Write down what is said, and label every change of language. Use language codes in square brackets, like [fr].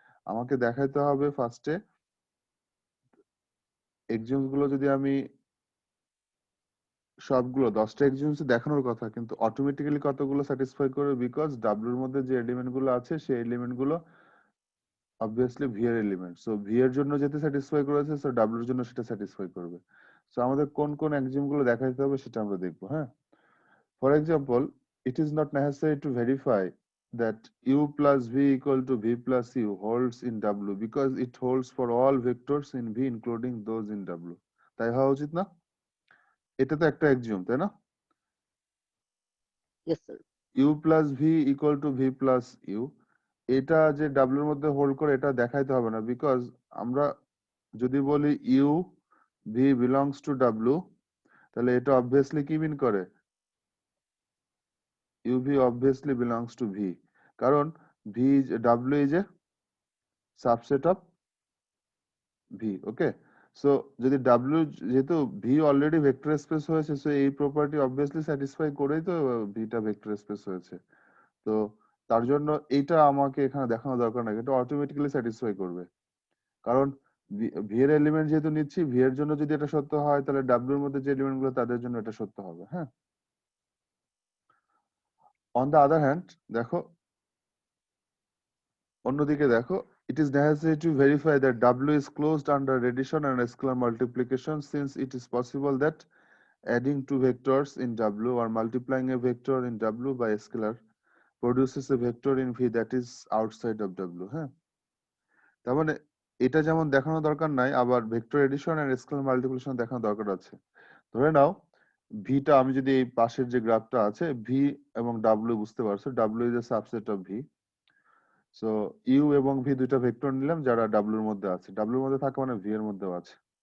[bn] আমাকে দেখাইতে হবে ফার্স্টে এক্সিউমস গুলো যদি আমি সবগুলো 10টা এক্সিউমস দেখানোর কথা, কিন্তু অটোমেটিক্যালি কতগুলো স্যাটিসফাই করবে, বিকজ ডাব্লিউর মধ্যে যে এলিমেন্ট গুলো আছে সেই এলিমেন্ট গুলো অবভিয়াসলি ভি এর এলিমেন্ট। সো ভি এর জন্য যেতে স্যাটিসফাই করেছে, সো ডাব্লিউর জন্য সেটা স্যাটিসফাই করবে। সো আমাদের কোন কোন এক্সিউম গুলো দেখাইতে হবে সেটা আমরা দেখবো। [en] হ্যাঁ, for example, it is not necessary to verify that u plus v equal to v plus u holds in w because it holds for all vectors in v including those in w। [bn] তাই হওয়া উচিত না? এটা তো একটা এক্সিউম, তাই না? [en] Yes, sir. u plus v equal to v plus u, [bn] এটা যে w এর মধ্যে হোল্ড করে এটা দেখাইতে হবে না, বিকজ আমরা যদি বলি [en] u v belongs to w, [bn] তাহলে এটা অবভিয়াসলি কি মিন করে, [en] uv obviously belongs to v, [bn] কারণ [en] w is a subset of v। [bn] Okay, so যদি w যেহেতু v অলরেডি ভেক্টর স্পেস হয়েছে, সো এই প্রপার্টি অবভিয়াসলি স্যাটিসফাই করেই তো ভিটা ভেক্টর স্পেস হয়েছে। তো তার জন্য এইটা আমাকে এখানে দেখানো দরকার নাই, এটা অটোমেটিক্যালি স্যাটিসফাই করবে, কারণ ভি এর এলিমেন্ট যেহেতু নিচ্ছি, ভি এর জন্য যদি এটা সত্য হয় তাহলে ডাব্লিউ এর মধ্যে যে এলিমেন্ট গুলো তাদের জন্য এটা সত্য হবে। [en] হ্যাঁ, on the other hand দেখো, [bn] অন্যদিকে দেখো, [en] it is necessary to verify that W is closed under addition and scalar multiplication, since it is possible that adding two vectors in W or multiplying a vector in W by a scalar produces a vector in V that is outside of W। [bn] হ্যাঁ, তার মানে এটা যেমন দেখানো দরকার নাই, আবার vector addition আর scalar multiplication দেখানো দরকার আছে। ধরে নাও ভিটা, আমি যদি এই পাশের যে গ্রাফটা আছে ভি এবং ডাব্লিউ, বুঝতে পারছো [en] W is a subset of V. [bn] So you এবং ভি দুইটা ভেক্টর নিলাম যারা ডাব্লিউর মধ্যে আছে, ডাব্লিউর মধ্যে থাকে মানে ভি এর মধ্যেও আছে।